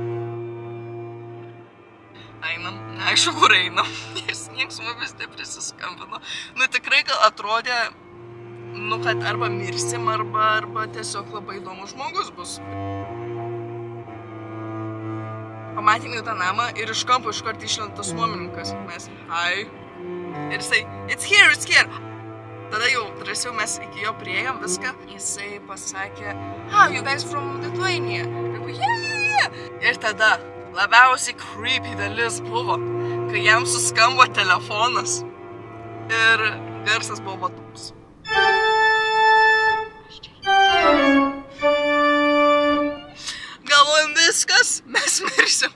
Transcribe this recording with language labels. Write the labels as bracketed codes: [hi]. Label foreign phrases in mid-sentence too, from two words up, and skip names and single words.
[lt] Einam, neaišku, kur einam, nes nieks mumis neprisiskambino. Nu tikrai gal atrodė nu, kad arba mirsim, arba tiesiog labai įdomus žmogus bus. Pamatėme jau tą namą ir iš kampo iškart išlentas nuomininkas. Mes, hi. Ir jisai, [en] it's here. [lt] Tada jau drąsiau mes iki jo priėjom viską. Jisai pasakė, [en] you guys from Lithuania? Yeah. [lt] Ir tada labiausiai creepy dalis buvo, kai jam suskambo telefonas ir garsas buvo toks. Galvojom viskas, mes mirsim.